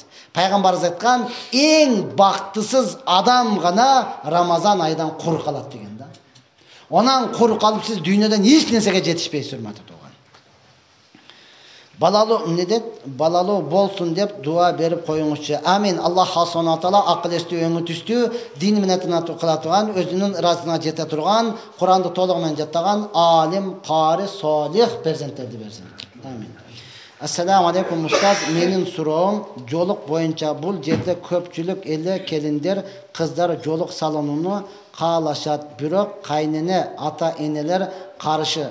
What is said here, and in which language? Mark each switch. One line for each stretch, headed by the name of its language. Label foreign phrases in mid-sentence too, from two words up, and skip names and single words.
Kyrgyz: Пайгамбарыбыз айткан, эң бактысыз адам гана Рамазан айдан кур калат деген да. Онан кур калып сиз дүйнөдөн эч нерсеге жетишпейсиз, урматтуу тууган. Балалуу болсун деп дуа берип коюңузчу. Амин.
Arabic: الله سبحانه وتعالى
Kyrgyz: акыл эстүү, өңү түстүү, дин менен кыла турган, өзүнүн ыраазына жете турган, Куранды толугу менен жаттаган алим, кари, солих перзенттерди берсин. Амин.
Arabic: السلام عليكم,
Kyrgyz: устаз. Менин суроом жолук боюнча бул жерде көпчүлүк эле келиндер, кыздар жолук салынууну каалашат, бирок кайнене, ата энелер каршы.